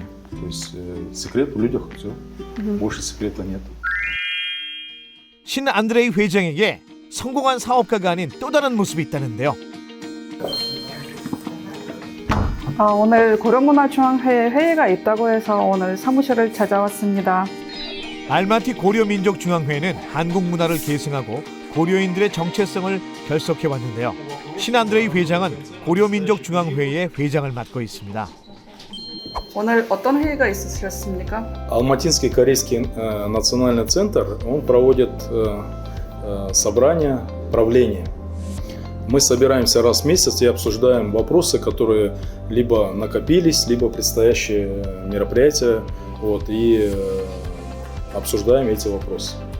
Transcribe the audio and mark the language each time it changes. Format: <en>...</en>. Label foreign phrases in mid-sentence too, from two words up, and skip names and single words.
<ru>То есть секрет в людях, все, больше секрета нет.</ru> <ko>신 안드레이 회장에게 성공한 사업가가 아닌 또 다른 모습이 있다는데요. 오늘 고려문화중앙회 회의가 있다고 해서 오늘 사무실을 찾아왔습니다. 알마티 고려민족중앙회는 한국 문화를 계승하고 고려인들의 정체성을 결속해 왔는데요. 신 안드레이 회장은 고려민족중앙회의 회장을 맡고 있습니다. 오늘 어떤 회의가 있으셨습니까?</ko> <ru>Алматинский корейский национальный центр, он проводит собрания правления. Мы собираемся раз в месяц и обсуждаем вопросы, которые либо накопились, либо предстоящие мероприятия, вот, и обсуждаем эти вопросы.</ru>